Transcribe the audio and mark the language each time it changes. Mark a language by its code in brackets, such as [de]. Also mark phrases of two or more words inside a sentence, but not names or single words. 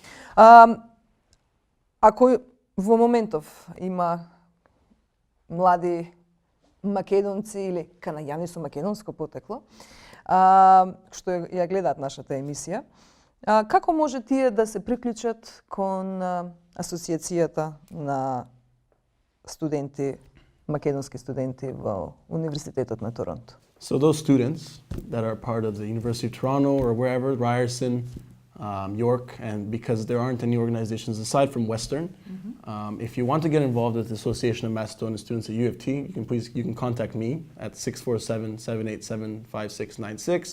[mk] Ако во моментов има млади македонци или канаѓани со македонско потекло, што ја гледаат нашата емисија, како може тие да се приклучат кон асоциацијата на студенти, македонски студенти во Универзитетот на Торонто? [en] So those students that are part of the University of Toronto or wherever, Ryerson, York, and because there aren't any organizations aside from Western, if you want to get involved with the Association of Macedonian Students at UFT, you can contact me at 647-787-5696.